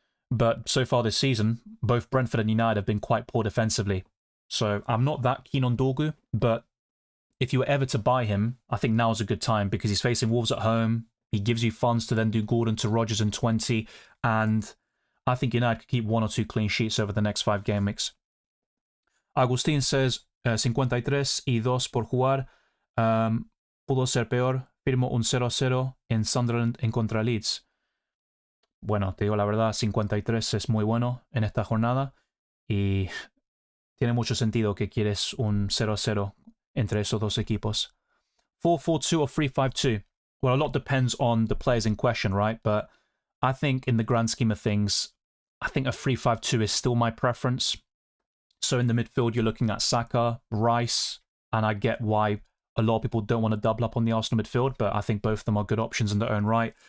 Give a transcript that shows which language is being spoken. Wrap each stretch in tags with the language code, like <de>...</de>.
<en>But so far this season, both Brentford and United have been quite poor defensively. So I'm not that keen on Dorgu, but if you were ever to buy him, I think now's a good time because he's facing Wolves at home. He gives you funds to then do Gordon to Rodgers in 20, and I think United could keep 1 or 2 clean sheets over the next 5 game weeks. Agustin says,</en> <es>53 y 2 por jugar, pudo ser peor, firmo un 0-0 en Sunderland en contra Leeds. Bueno, te digo la verdad, 53 es muy bueno en esta jornada y tiene mucho sentido que quieres un 0-0 entre esos dos equipos.</es> <en>4-4-2 or 3-5-2? Well, a lot depends on the players in question, right? But I think in the grand scheme of things, I think a 3-5-2 is still my preference. So in the midfield, you're looking at Saka, Rice, and I get why a lot of people don't want to double up on the Arsenal midfield, but I think both of them are good options in their own right.</en>